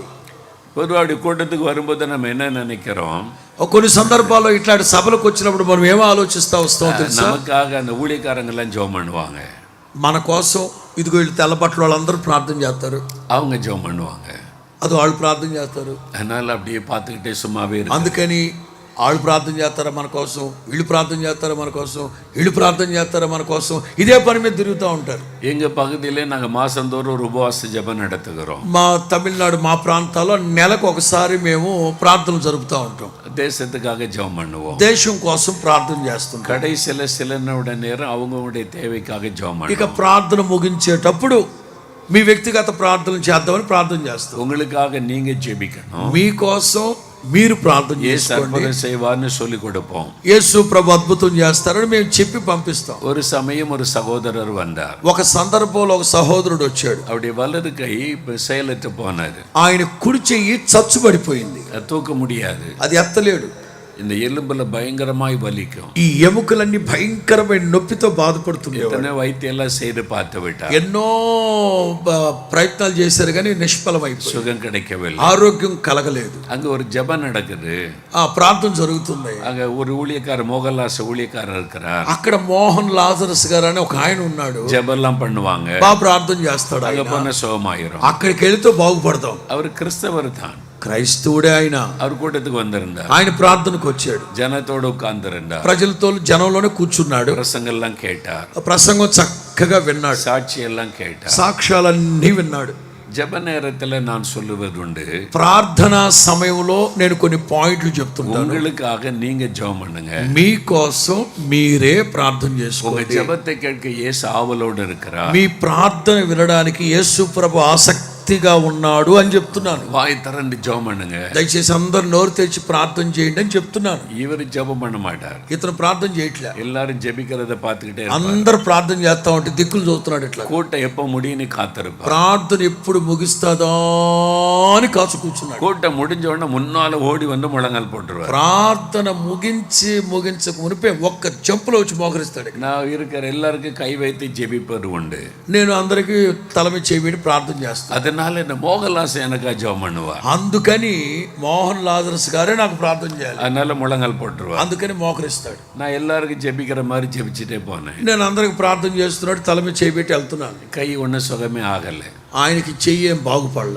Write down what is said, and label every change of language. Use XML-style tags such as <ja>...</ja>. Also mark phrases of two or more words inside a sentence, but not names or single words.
<ta>பொதுவாடி கூட்டத்துக்கு வரும்போது நம்ம என்ன நினைக்கிறோம்,</ta> <te>కొన్ని సందర్భాల్లో ఇట్లాంటి సభలకు వచ్చినప్పుడు మనం ఏమో ఆలోచిస్తా వస్తాం తెలుసా?</te> <ta>நமக்காக அந்த ஊழியக்காரங்க எல்லாம் ஜெபம் பண்ணுவாங்க,</ta> <te>మన కోసం ఇదిగో వీళ్ళు తెల్ల బట్టలు వాళ్ళందరూ ప్రార్థన చేస్తారు,</te> <ta>அவங்க ஜெபம் பண்ணுவாங்க,</ta> <te>అది వాళ్ళు ప్రార్థన చేస్తారు.</te> <ta>அதனால அப்படியே பார்த்துக்கிட்டே சும்மாவே இருக்கு.</ta> <te>అందుకని వాళ్ళు ప్రార్థన చేస్తారా మన కోసం, వీళ్ళు ప్రార్థన చేస్తారా మన కోసం, వీళ్ళు ప్రార్థన చేస్తారా మన కోసం, ఇదే పని మీద తిరుగుతూ ఉంటారు.</te> <ta>எங்க பகுதியிலே நாங்க மாசந்தோறும் ஒரு உபவாச ஜெபம் நடத்துகிறோம்.</ta> <te>మా తమిళనాడు మా ప్రాంతాల్లో నెలకు ఒకసారి మేము ప్రార్థనలు జరుపుతూ ఉంటాం.</te> <ta>தேசத்துக்காக ஜெபம் பண்ணுவோம்,</ta> <te>దేశం కోసం ప్రార్థన చేస్తుంటాం.</te> <ta>கடைசியில சில நேரம் அவங்களுடைய தேவைக்காக ஜெபம்</ta> <te>ఇక</te> <ta>பண்ணுவோம்.</ta> <te>ప్రార్థన ముగించేటప్పుడు మీ వ్యక్తిగత ప్రార్థనలు చేద్దామని ప్రార్థన చేస్తాం.</te> <ta>உங்களுக்காக நீங்க ஜெபிக்கணும்,</ta> <te>మీకోసం మీరు ప్రార్థన இயேசு చేసుకోండి.</te> <ta>அற்புதம் செய்வார்னு சொல்லி கொடுப்போம்.</ta> <te>యేసు ప్రభు అద్భుతం చేస్తారని మేము చెప్పి పంపిస్తాం.</te> <ta>ஒரு சமயம் ஒரு சகோதரர் வந்தார்.</ta> <te>ఒక సందర్భంలో ఒక సహోదరుడు వచ్చాడు.</te> <ta>அவருடைய வலது கை செயலற்று போனது,</ta> <te>ఆయన కుడి చెయ్యి చచ్చుబడిపోయింది,</te> <ta>அது தூக்க முடியாது.</ta> <te>అది ఎత్తలేడు.</te> <ta>இந்த எலும்புல பயங்கரமாய் வலிக்கும்.</ta> <te>ఈ ఎముకలన్నీ భయంకరమైన నొప్పితో బాధపడుతున్నాడు.</te> <ta>எத்தனை வைத்தியம் எல்லாம் செய்து பார்த்து விட்டார்,</ta> <te>ఎన్నో ప్రయత్నాలు చేశారు కానీ నిష్ఫలమైపోయింది,</te> <ta>சுகம் கிடைக்கவில்லை.</ta> <te>ఆరోగ్యం కలగలేదు.</te> <ta>அங்க ஒரு ஜெபம் நடக்குது,</ta> <te>ఆ ప్రార్థన జరుగుతుంది.</te> <ta>அங்க ஒரு ஊழியக்காரர், மோகன்லாஸ் ஊழியக்காரர் இருக்கிறார்.</ta> <te>అక్కడ మోహన్ లాజరస్ గారు అని ఒక ఆయన ఉన్నాడు.</te> <ta>ஜெபம் எல்லாம் பண்ணுவாங்க,</ta> <te>బాగా ప్రార్థన చేస్తాడు.</te> <ta>அங்க</ta> <te>ఆయన</te> <ta>போன சுகமாயிரும்.</ta> <te>అక్కడికి వెళితే బాగుపడతాం.</te> <ta>அவர் கிறிஸ்தவர் தான்,</ta> <te>క్రైస్తవుడే ఆయన.</te> <ta>அவர் கூட்டத்துக்கு வந்திருந்தார்,</ta> <te>ఆయన ప్రార్థనకు వచ్చాడు,</te> <ta>ஜனத்தோடு உட்கார்ந்திருந்தார்,</ta> <te>ప్రజలతో జనంలోనే కూర్చున్నాడు.</te> <ta>பிரசங்கெல்லாம் கேட்டார்,</ta> <te>ప్రసంగం చక్కగా విన్నాడు,</te> <ta>சாட்சி எல்லாம் கேட்டார்.</ta> <te>సాక్ష్యాలన్నీ విన్నాడు.</te> <ta>ஜெப நேரத்துல நான் சொல்லுவது உண்டு,</ta> <te>ప్రార్థనా సమయంలో నేను కొన్ని పాయింట్లు చెప్తుంటాను.</te> <ta>உங்களுக்காக நீங்க ஜெபம் பண்ணுங்க.</ta> <te>మీకోసం మీరే ప్రార్థన</te> <ta>உங்க</ta> <te>చేసుకోండి.</te> <ta>ஜெபத்தை கேட்க இயேசு ஆவலோடு இருக்கிறார்.</ta> <te>మీ ప్రార్థన వినడానికి యేసు ప్రభు ఆసక్తిగా ఉన్నాడు అని చెప్తున్నాను.</te> <ta>வாய் திறந்து ஜெபம் பண்ணுங்க.</ta> <te>దయచేసి అందరు నోరు తెరిచి ప్రార్థన చేయండి అని చెప్తున్నాను.</te> <ta>இவர் ஜெபம் பண்ண மாட்டார்.</ta> <te>ఇతను ప్రార్థన చేయట్లే.</te> <ta>எல்லாரும் ஜெபிக்கிறத பார்த்துக்கிட்டே இருப்பார்.</ta> <te>అందరు ప్రార్థన చేస్తా ఉంటే దిక్కులు చూస్తున్నాడు ఇట్లా.</te> <ta>கூட்டம் எப்ப முடியும்னு காத்திருப்பார்.</ta> <te>ప్రార్థన ఎప్పుడు ముగిస్తుందా అని కాచు కూర్చున్నాడు.</te> <ta>கூட்டம் முடிஞ்ச உடனே முன்னால ஓடி வந்து முழங்கால் போட்டுருவார்.</ta> <te>ప్రార్థన ముగించక మునిపే ఒక్క జంపులో వచ్చి మోకరిస్తాడు.</te> <ta>நான் இருக்கிற எல்லாருக்கும் கை வைத்து ஜெபிப்பது உண்டு.</ta> <te>నేను అందరికి తల మీద చేయి ప్రార్థన చేస్తాను.</te> <ta>அதனால இந்த மோகன்லாஸ் எனக்கா ஜெபம் பண்ணுவார்.</ta> <te>అందుకని మోహన్ లాజరస్ గారే నాకు ప్రార్థన చేయాలి.</te> <ta>அதனால முழங்கால் போட்டுருவார்.</ta> <te>అందుకని మోకరిస్తాడు.</te> <ta>நான் எல்லாருக்கும் ஜெபிக்கிற மாதிரி ஜெபிச்சுட்டே போனேன்.</ta> <te>నేను అందరికి ప్రార్థన చేస్తున్నాడు, తల మీద చేయి పెట్టి వెళ్తున్నాను.</te> <ta>கை ஒன்றும் சுகமே ஆகல.</ta> <te>ఆయనకి చెయ్యి ఏం బాగుపడలా.</te>